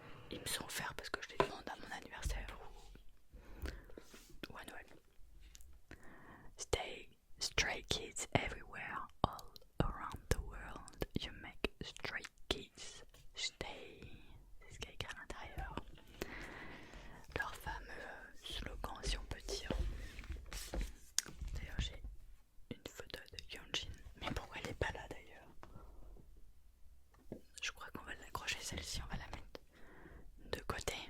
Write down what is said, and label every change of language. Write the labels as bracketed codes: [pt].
[fr] ils me sont offerts parce que je les demande à mon anniversaire ou à Noël. [en] Stray kids everywhere, all around the world. You make stray kids stay. [fr] C'est ce qu'il y a écrit à l'intérieur. Leur fameux slogan, si on peut dire. D'ailleurs, j'ai une photo de Hyunjin. Mais pourquoi elle n'est pas là d'ailleurs? Je crois qu'on va l'accrocher celle-ci, on va la mettre de côté.